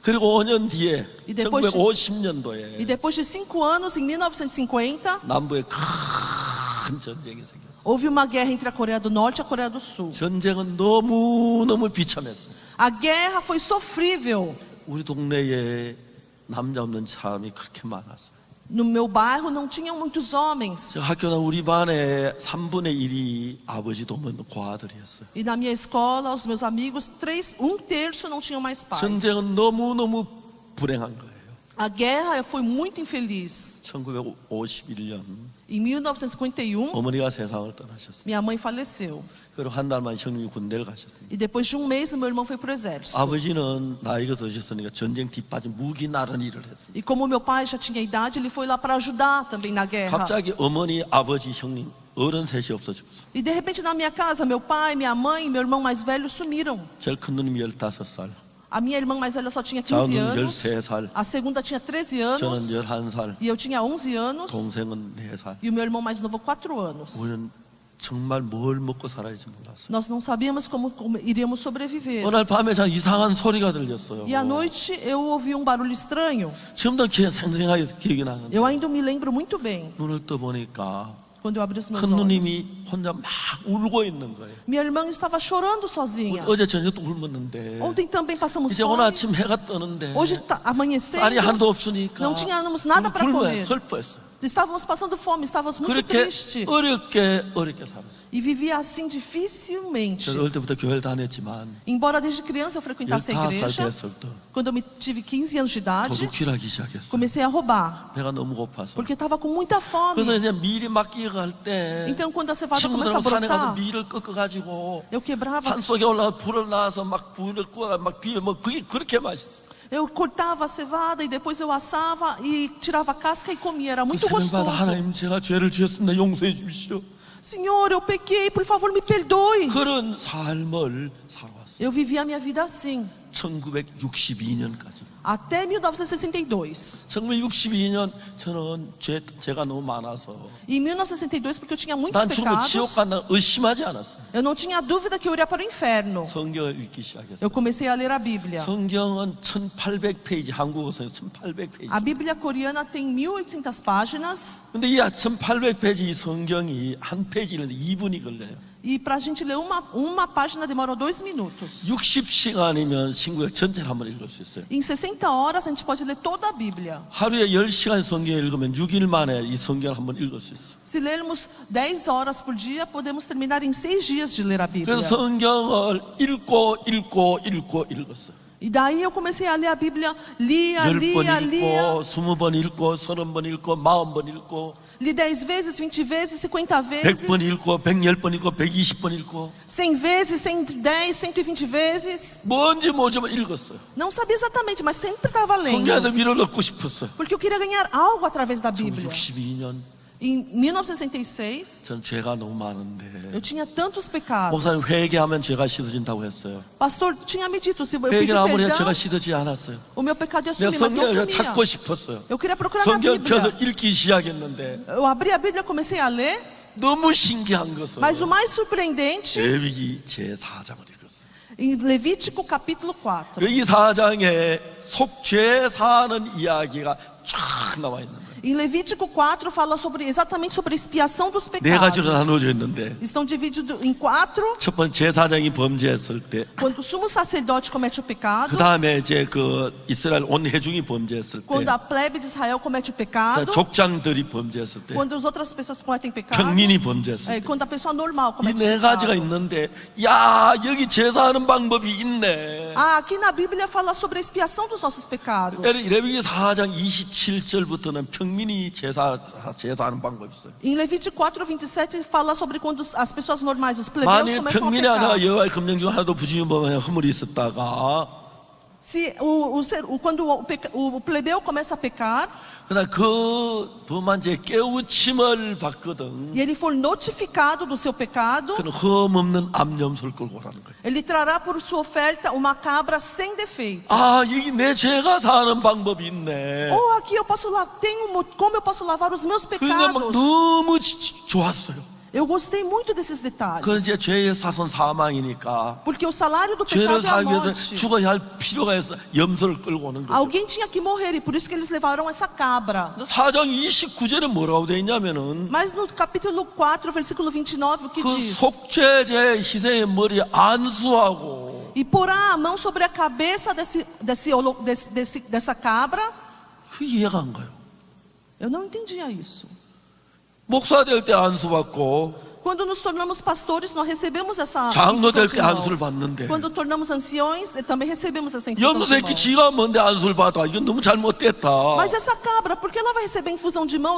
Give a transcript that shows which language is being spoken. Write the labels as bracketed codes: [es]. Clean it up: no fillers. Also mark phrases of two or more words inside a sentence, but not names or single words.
[ko] 그리고 5년 뒤에 [pt] E depois de- [ko] 1950년도에 [pt] E depois de 5 anos, em 1950, [ko] 남부에 큰 전쟁이 생겼어요. [pt] houve uma guerra entre a Coreia do Norte e a Coreia do Sul. [ko] 전쟁은 너무너무 비참했어요. [pt] A guerra foi sofrível. [ko] 우리 동네에 남자 없는 사람이 그렇게 많았어요. [pt] No meu bairro não tinham muitos homens. [ko] 저 학교 나 우리 반에 3분의 1이 아버지 도면 고아들이었어요. [pt] E na minha escola, os meus amigos, 1/3 não tinham mais pais. [ko] 전쟁은 너무너무 불행한 거예요. [pt] A guerra foi muito infeliz. [ko] 1951년 [pt] Em 1951, [ko] 어머니가 세상을 떠나셨어요. [pt] minha mãe faleceu. [ko] 그리고 한 달 만에 형님이 군대를 가셨습니다. [pt] E depois de um mês, o meu irmão foi pro exército. [ko] 아버지는 나이가 드셨으니까 전쟁 뒷받침 무기 나른 일을 했어요. [pt] E como meu pai já tinha idade, ele foi lá para ajudar também na guerra. [ko] 갑자기 어머니, 아버지, 형님 어른 셋이 없어졌어요. [pt] E de repente na minha casa, meu pai, minha mãe e meu irmão mais velho sumiram. [ko] 제일 큰 누님이 15살, [pt] A minha irmã mais velha só tinha [ko] 작은 15 누님 [pt] anos. [ko] 13살, [pt] A segunda tinha 13 [ko] 저는 [pt] anos. [ko] 11살, [pt] E eu tinha 11 anos. [ko] 동생은 4살. [pt] E o meu irmão mais novo, 4 anos. [ko] 우리는 정말 뭘 먹고 살아야지 몰랐어요. [pt] Nós não sabíamos como iríamos sobreviver. [ko] 어느 날 밤에 참 이상한 소리가 들렸어요. [pt] E à noite eu ouvi um barulho estranho. [ko] 지금도 생생하게 기억이 나는데 [pt] Eu ainda me lembro muito bem. [ko] 눈을 떠보니까 [pt] Quando eu abri os meus [ko] 큰 [pt] olhos. [ko] 누님이 혼자 막 울고 있는 거예요. [pt] Minha irmã estava chorando sozinha. [ko] 어제 저녁도 울었는데 [pt] Ontem também passamos [ko] 이제 오늘 [pt] fome. [ko] 아침 해가 뜨는데 [pt] Hoje está amanhecendo. [ko] 쌀이 하나도 없으니까 [pt] Não tínhamos nada para [ko] 굶어요. [pt] comer. [ko] 슬퍼했어요. [pt] Estávamos passando fome, estávamos muito [ko] 그렇게 [pt] tristes. [ko] 어렵게 살았어요. [pt] E vivia assim dificilmente. [ko] 저는 어릴 때부터 교회를 다녔지만 [pt] Embora desde criança eu frequentasse a [ko] 15살 [pt] igreja, [ko] 됐을 때 [pt] quando eu tive 15 anos de idade, [ko] 도둑질하기 시작했어요. [pt] comecei a roubar. [ko] 배가 너무 고파서. [pt] Porque estava com muita fome. [ko] 그래서 이제 밀이 막 끼어갈 때 [pt] Então quando a cevada começa a [ko] 친구들하고 산에 가서 [pt] brotar, [ko] 밀을 꺾어가지고 [pt] eu quebrava, [ko] 산속에 올라가 불을 놔서 막 불을 구워 막 비벼 뭐 그게 그렇게 맛있어. [pt] eu cortava a cevada e depois eu assava e tirava a casca e comia. Era muito [ko] 새벽마다 [pt] gostoso. [ko] 하나님 제가 죄를 지었습니다. 용서해 주십시오. [pt] Senhor, eu pequei, por favor, me perdoe. [ko] 그런 삶을 살아왔어요. [pt] Eu vivi a minha vida assim, [ko] 1962년까지. [pt] até 1962. [ko] 1962년 저는 제가 너무 많아서 [pt] Em 1962, porque eu tinha muitos [ko] 난 죽으면 지옥 [pt] pecados, [ko] 간다 의심하지 않았어요. [pt] eu não tinha dúvida que eu iria para o inferno. [ko] 성경을 읽기 시작했어요. [pt] Eu comecei a ler a Bíblia. [ko] 성경은 1800페이지, 한국어서는 1800페이지. [pt] A Bíblia coreana tem 1.800 páginas. [ko] 근데 이 1800페이지 이 성경이 한 페이지를 2분이 걸려요. [pt] E para a gente ler uma página demora 2 minutos. [ko] 60시간이면 신구약 전체를 한번 읽을 수 있어요. [pt] Em 60 horas a gente pode ler toda a Bíblia. [ko] 하루에 10시간 성경을 읽으면 6일 만에 이 성경을 한번 읽을 수 있어요. [pt] Se lermos 10 horas por dia, podemos terminar em 6 dias de ler a Bíblia. [ko] 그래서 성경을 읽었어요. [pt] E daí eu comecei a ler a Bíblia, lia. [ko] 10번 읽고 20번 읽고 30번 읽고 40번 읽고 [pt] Li 10 vezes, 20 vezes, 50 vezes, [ko] 100번 읽고 110번 읽고 120번 읽고 [pt] 100 vezes, 110, 120 vezes. [ko] 뭔지 모르지만 읽었어요. [pt] Não sabia exatamente, mas sempre estava lendo. [ko] 성경에서 위로를 얻고 싶었어요. [pt] Porque eu queria ganhar algo através da Bíblia. [ko] 62년 [pt] Em 1966, [ko] 전 죄가 너무 많은데 [pt] eu tinha tantos pecados. [ko] 목사님 회개하면 죄가 씻어진다고 했어요. [pt] Pastor tinha me dito, se eu pedir [ko] 회개를 아무리 해도 [pt] perdão, [ko] 죄가 씻어지지 않았어요. [pt] o meu pecado ia [ko] 내가 [pt] sumir, mas não [ko] 성경을 [pt] sumia. [ko] 찾고 싶었어요. [pt] Eu queria procurar na [ko] 성경을 펴서 [pt] Bíblia. [ko] 읽기 시작했는데 [pt] Eu abri a Bíblia, comecei a ler, [ko] 너무 신기한 것은 [pt] mas o mais surpreendente, [ko] 레위기 제4장을 읽었어요. [pt] em Levítico capítulo 4. [ko] 여기 4장에 속죄 사는 이야기가 쫙 나와 있는 거예요. [pt] Em Levítico 4 fala exatamente sobre a expiação dos [ko] 네 가지로 [pt] pecados. [ko] 나누어져 있는데 [pt] Estão divididos em 4. [ko] 첫 번째 제사장이 범죄했을 때, [pt] Quando o sumo sacerdote comete o pecado, [ko] 그 다음에 이제 그 이스라엘 온 회중이 범죄했을 때, [pt] quando a plebe de Israel comete o pecado, [ko] 족장들이 범죄했을 때, [pt] quando as outras pessoas cometem pecado, [ko] 평민이 범죄했을 때, [pt] quando a pessoa normal [ko] 이 [pt] comete [ko] 네 가지가 [pt] pecado. [ko] 있는데, 야 여기 제사하는 방법이 있네. [pt] Ah, aqui na Bíblia fala sobre a expiação dos nossos pecados. [ko] 레위기 4장 27절부터는 평민이 제사하는 방법이 있어요. [pt] Em Levítico 4:27 fala sobre quando as pessoas normais, os plebeus [ko] 만일 [pt] começam a [ko] 평민이 [pt] pecar. [ko] 하나가 여호와의 금령 중 하나도 부지런하면 허물이 있었다가 [pt] Se quando o plebeu começa a pecar [ko] 그러나 그 범한 죄 깨우침을 받거든. [pt] e ele for notificado do seu pecado, [ko] 그는 흠없는 암염소를 끌고 오라는 거예요. [pt] ele trará por sua oferta uma cabra sem defeito. [ko] 아 여기 내 죄가 사는 방법이 있네. [pt] Ou aqui eu posso como eu posso lavar os meus [ko] 그게 막 [pt] pecados. [ko] 너무 좋았어요. [pt] Eu gostei muito desses detalhes. [ko] 그건 이제 죄의 사선 사망이니까 [pt] Porque o salário do [ko] 죄를 [pt] pecado é a [ko] 사기 위해서 [pt] morte. [ko] 죽어야 할 필요가 있어 염소를 끌고 오는 거죠. [pt] Alguém tinha que morrer e por isso que eles levaram essa cabra. [ko] 4장 29절에 뭐라고 돼 있냐면은 [pt] Mas no capítulo 4, versículo 29, o que [ko] 그 [pt] diz? [ko] 속죄제 희생의 머리에 안수하고 [pt] E porá a mão sobre a cabeça dessa cabra. [ko] 그 이해가 안 가요. [pt] Eu não entendia isso. [ko] 목사 될 때 안수받고 [pt] Quando nos tornamos pastores, nós recebemos essa [ko] 장로 [pt] infusão [ko] 될 [pt] de [ko] 때 [pt] mão. [ko] 안수를 받는데 [pt] Quando tornamos anciões, também recebemos essa infusão de [ko] 염소새끼 [pt] mão. [ko] 지가 뭔데 안수를 받아? 이건 너무 잘못됐다. [pt] Mas essa cabra, por que ela vai receber infusão de mão?